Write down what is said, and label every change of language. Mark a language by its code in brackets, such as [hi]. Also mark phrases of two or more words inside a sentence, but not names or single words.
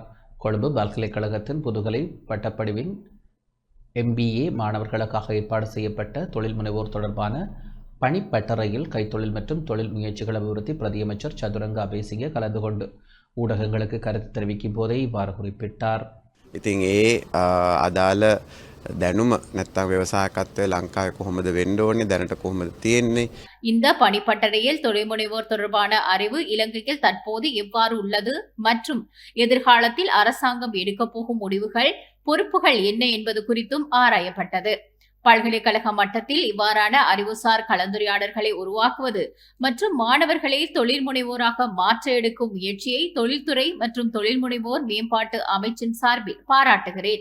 [ta] கொழும்பு பல்கலைக்கழகத்தின் புதுகலை பட்டப்படிவின் MBA மாணவர்களுக்காக ஏற்பாடு செய்யப்பட்ட தொழில் முனைவோர் தொடர்பான பணிப்பட்டறையில் கைத்தொழில் மற்றும் தொழில் முயற்சிகள் அபிவிருத்தி பிரதியமைச்சர் சதுரங்க அபேசிங்க கலந்து கொண்டு ஊடகங்களுக்கு கருத்து தெரிவிக்கும் போதே இவ்வாறு குறிப்பிட்டார். [si] ඉතින් ඒ අදාළ දැනුම නැත්තම් ව්‍යවසායකත්වය ලංකාවේ කොහොමද වෙන්න ඕනේ දැනට කොහොමද තියෙන්නේ [ta] இந்த பணிப்பட்டறையில் தொழில்முனைவோர் தொடர்பான அறிவு இலங்கையில் தற்போது எவ்வாறு உள்ளது மற்றும் எதிர்காலத்தில் அரசாங்கம் எடுக்கப் போகும் முடிவுகள் பொறுப்புகள் என்ன என்பது குறித்தும் ஆராயப்பட்டது. பல்கலைக்கழக மட்டத்தில் இவ்வாறான அறிவுசார் கலந்துரையாடல்களை உருவாக்குவது மற்றும் மாணவர்களை தொழில் முனைவோராக மாற்ற எடுக்கும் முயற்சியை தொழில்துறை மற்றும் தொழில் முனைவோர் மேம்பாட்டு அமைச்சின் சார்பில் பாராட்டுகிறேன்.